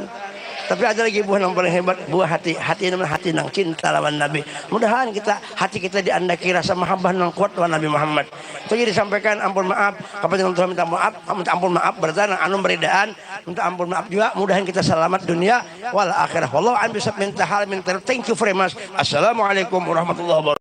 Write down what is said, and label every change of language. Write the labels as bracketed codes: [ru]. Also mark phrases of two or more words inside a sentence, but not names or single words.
[bjn] Tapi ada lagi buah yang paling hebat, buah hati namanya hati nang cinta lawan Nabi. Mudahan hati kita diandaki rasa mahabbah nang kuat lawan Nabi Muhammad. Itu jadi disampaikan ampun maaf kepada Tuhan, minta ampun maaf berarti anu beridaan, minta ampun maaf juga. Mudahan kita selamat [ar] دنيا والآخرة. والله أعلم بالصواب. [bjn] Minta hal minta. [en] Thank you very much. [ar] السلام عليكم ورحمة الله وبركاته.